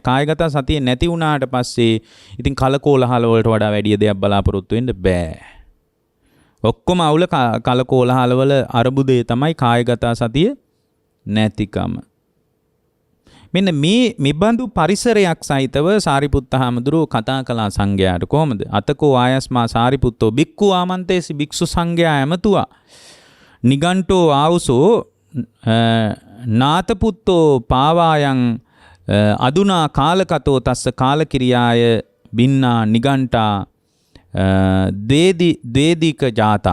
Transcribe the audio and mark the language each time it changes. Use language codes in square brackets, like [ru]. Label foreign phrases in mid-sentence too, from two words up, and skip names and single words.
[si] කායගත සතිය නැති වුණාට පස්සේ ඉතින් කලකෝලහල වලට වඩා වැඩි දෙයක් බලාපොරොත්තු වෙන්න බෑ. ඔක්කොම අවුල කලකෝලහල වල අරුබුදේ තමයි කායගත සතිය නැතිකම. මෙන්න මේ බඳු පරිසරයක් සහිතව සාරිපුත්ත හාමුදුරුවෝ කතා කළා සංඝයාට. කොහොමද? [pi] අතකෝ ආයස්මා සාරිපුත්තෝ බික්ඛු ආමන්තේසි [si] භික්ෂු සංඝයා ඇමතුවා. [pi] නිගණ්ඨෝ ආවුසෝ නාතපුත්තෝ පාවායන් අදුනා කාලකතෝ තස්ස කාලකිරියාය බින්නා නිගණ්ඨා ද්වේදික ජාතා.